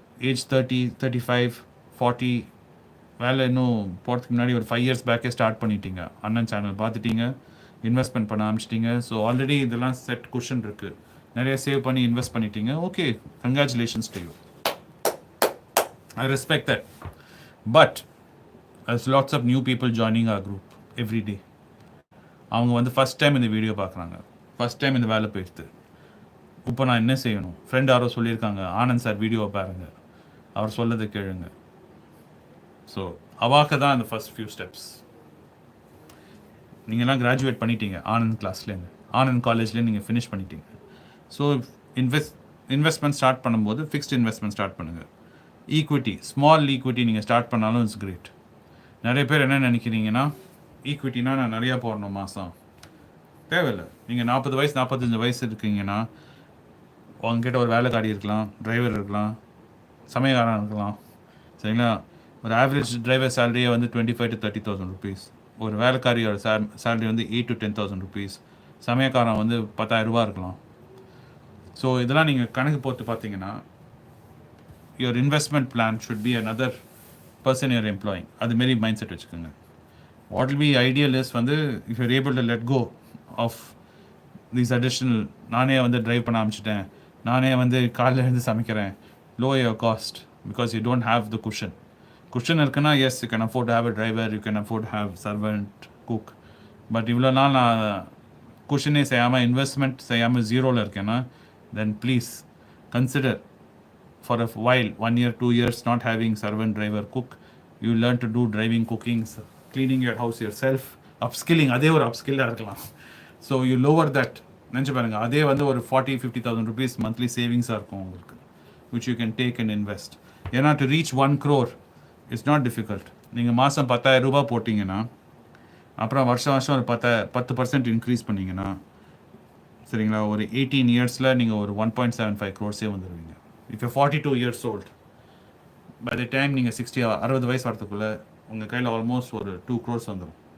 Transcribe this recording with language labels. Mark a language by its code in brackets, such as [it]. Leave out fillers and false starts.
[ta] Age 30, 35, 40 வேலை இன்னும் போகிறதுக்கு முன்னாடி ஒரு 5 years பேக்கே ஸ்டார்ட் பண்ணிட்டீங்க. அண்ணன் சேனல் பார்த்துட்டீங்க, இன்வெஸ்ட்மெண்ட் பண்ண ஆரம்பிச்சிட்டிங்க. ஸோ ஆல்ரெடி இதெல்லாம் செட் குஷன் இருக்குது. நிறைய சேவ் பண்ணி இன்வெஸ்ட் பண்ணிட்டீங்க. [en] Okay, congratulations to you. I respect that. But there's lots of new people joining our group every day. [ta] அவங்க வந்து ஃபஸ்ட் டைம் இந்த வீடியோ பார்க்குறாங்க, ஃபஸ்ட் டைம் இந்த வேலை போயிடுது. இப்போ நான் என்ன செய்யணும்? ஃப்ரெண்ட் யாரோ சொல்லியிருக்காங்க, ஆனந்த் சார் வீடியோவை பாருங்கள், அவர் சொல்லதை கேளுங்க. ஸோ அவாக்க தான் அந்த ஃபஸ்ட் ஃபியூ ஸ்டெப்ஸ். நீங்கள்லாம் கிராஜுவேட் பண்ணிட்டீங்க ஆனந்த் கிளாஸ்லேருந்து, ஆனந்த் காலேஜ்லேருந்து நீங்கள் ஃபினிஷ் பண்ணிட்டீங்க. ஸோ இன்வெஸ்ட்மெண்ட் ஸ்டார்ட் பண்ணும்போது ஃபிக்ஸ்ட் இன்வெஸ்ட்மெண்ட் ஸ்டார்ட் பண்ணுங்கள். ஈக்விட்டி, ஸ்மால் ஈக்விட்டி நீங்கள் ஸ்டார்ட் பண்ணாலும் இட்ஸ் கிரேட். நிறைய பேர் என்ன நினைக்கிறீங்கன்னா, ஈக்விட்டினா நான் நிறையா போடணும் மாதம். தேவையில்லை. நீங்கள் 40 வயசு 45 வயசு இருக்கீங்கன்னா உங்ககிட்ட ஒரு வேலைக்காரி இருக்கலாம், டிரைவர் இருக்கலாம், சமயக்காரன் இருக்கலாம். சரிங்களா? ஒரு ஆவரேஜ் டிரைவர் சேலரியே வந்து 25,000 to 30,000 rupees. ஒரு வேலைக்காரியோட சேலரி வந்து 8,000 to 10,000 rupees. சமயக்காரன் வந்து 10,000 ரூபா இருக்கலாம். ஸோ இதெல்லாம் நீங்கள் கணக்கு போட்டு பார்த்தீங்கன்னா [en] your investment plan should be another person you're employing. [ta] அதுமாரி மைண்ட் செட் வச்சுக்கோங்க. [en] What will be ideal is வந்து if you're able to let go of these additional, [ta] நானே வந்து ட்ரைவ் பண்ண ஆரம்பிச்சிட்டேன், நானே வந்து காலையில் இருந்து சமைக்கிறேன், [en] lower your cost because you don't have the cushion. Cushion இருக்குன்னா yes, you can afford to have a driver, you can afford to have servant, cook. [ta] But இவ்வளோ நாள் நான் குஷனே செய்யாமல், இன்வெஸ்ட்மெண்ட் செய்யாமல் ஜீரோவில் இருக்கேன்னா, [en] then please consider for a while, 1 year, 2 years, not having servant, driver, cook. You learn to do driving, cooking, cleaning your house yourself. [ta] Upskilling, அதே ஒரு அப்ஸ்கில்லாக இருக்கலாம். [en] So you lower that. [ta] நினச்சி பாருங்க, அதே வந்து ஒரு 40,000-50,000 rupees மந்த்லி சேவிங்ஸாக இருக்கும் உங்களுக்கு, [en] which you can take and invest. ஏன்னா to reach 1 crore it's not difficult. [ta] நீங்கள் மாதம் 10,000 ரூபா போட்டிங்கன்னா, அப்புறம் வருஷம் ஒரு 10% இன்க்ரீஸ் பண்ணிங்கன்னா, சரிங்களா, ஒரு 18 yearsல நீங்கள் ஒரு 1.75 crores வந்துடுவீங்க. [en] if you 42 years old, [ta] by the time நீங்கள் 60 வயசு வரத்துக்குள்ளே உங்கள் கையில் ஆல்மோஸ்ட் ஒரு 2 crores வந்துடும்.